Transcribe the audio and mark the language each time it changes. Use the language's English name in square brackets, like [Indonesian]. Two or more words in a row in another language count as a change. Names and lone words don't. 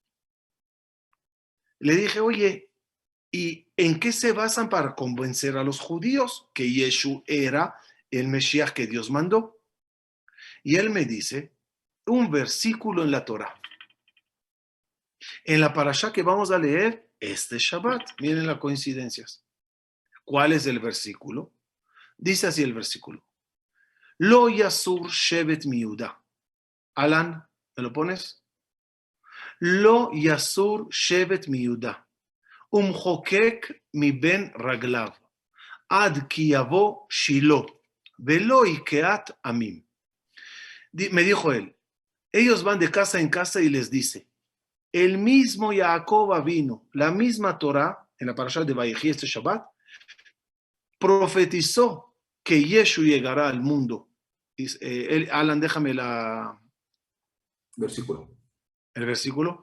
[Spanish] Le dije, oye, ¿y en qué se basan para convencer a los judíos que Yeshu era el Mesías que Dios mandó? Y él me dice un versículo en la Torá. En la parashá que vamos a leer este Shabbat. Miren las coincidencias. ¿Cuál es el versículo? Dice así el versículo. [Hebrew] לא יסור שבט מיהודה. [Spanish] Alan, ¿me lo pones? [Hebrew] לא יסור שבט מיהודה. ומחקק מבין רגליו. עד כי יבא שילה ולו יקהת עמים. [Spanish] Me dijo él, ellos van de casa en casa y les dice, el mismo Jacob vino, la misma Torah, en la parashá de Vayechi este Shabbat, profetizó que Yeshu llegará al mundo. Alan, déjame el versículo.